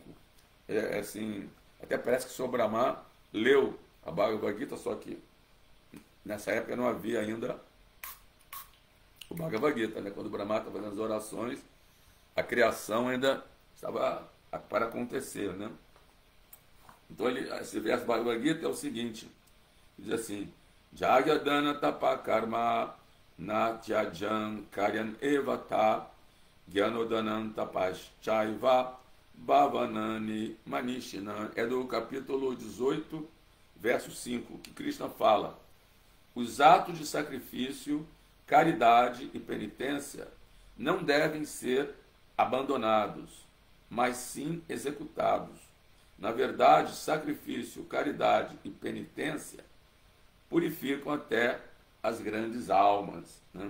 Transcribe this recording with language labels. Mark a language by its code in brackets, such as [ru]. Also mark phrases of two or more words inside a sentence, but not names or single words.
[pt] Assim, até parece que o Sr. Brahma leu a Bhagavad Gita, só que nessa época não havia ainda o Bhagavad Gita, né? Quando o Brahma estava fazendo as orações, a criação ainda estava para acontecer, né? Então esse verso do Bhagavad Gita é o seguinte, diz assim: [sa] यज्ञदान तपःकर्म न त्याज्यं कार्यमेव तत् यज्ञो दानं तपश्चैव पावनानि मनीषिणाम्. [pt] É do capítulo 18, verso 5, que Krishna fala: os atos de sacrifício, caridade e penitência não devem ser abandonados, mas sim executados. Na verdade, sacrifício, caridade e penitência purificam até as grandes almas, né?